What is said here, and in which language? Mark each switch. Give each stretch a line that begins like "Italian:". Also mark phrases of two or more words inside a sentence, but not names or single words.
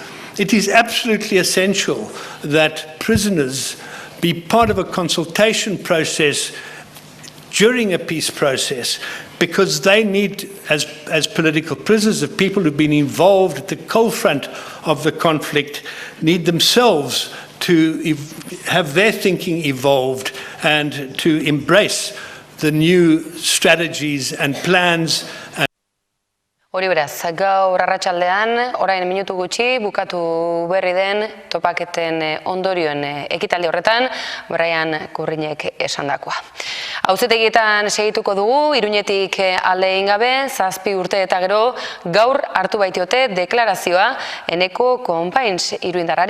English: It is absolutely essential that prisoners be part of a consultation process during a peace process, because they need, as political prisoners, of people who've been involved at the cold front of the conflict, need themselves to have their thinking evolved and to embrace the new strategies and plans.
Basque: Hori beraz, gaur arratsaldean, orain minutu gutxi, bukatu berri den topaketen ondorioen ekitaldi horretan, Brian Kurrinek esandakoa. Auzitegietan segituko dugu, Iruñetik alde egin gabe, 7 urte eta gero, gaur hartu baitiote deklarazioa Eneko Konpains iruindarrari.